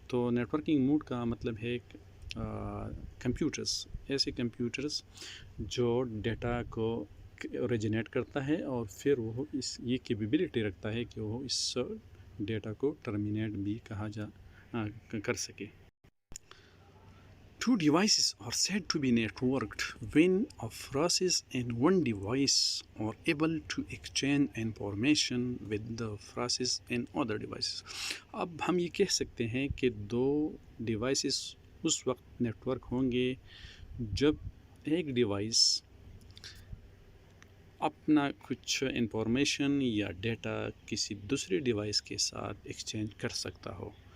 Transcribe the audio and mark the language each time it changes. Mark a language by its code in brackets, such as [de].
[ur] تو networking mood کا مطلب ہے کمپیوٹرز, ایسے کمپیوٹرز جو ڈیٹا کو اوریجنیٹ کرتا ہے اور پھر وہ یہ کیپیبلٹی رکھتا ہے کہ وہ اس ڈیٹا کو ٹرمینیٹ بھی کر سکے. [en] Two devices are said to be networked when a process and one device are able to exchange information with the process and other devices. [ur] اب ہم یہ کہہ سکتے ہیں کہ دو ڈیوائسز اس وقت نیٹورک ہوں گے جب ایک ڈیوائس اپنا کچھ انفارمیشن یا ڈیٹا کسی دوسری ڈیوائس کے ساتھ ایکسچینج کر سکتا ہو.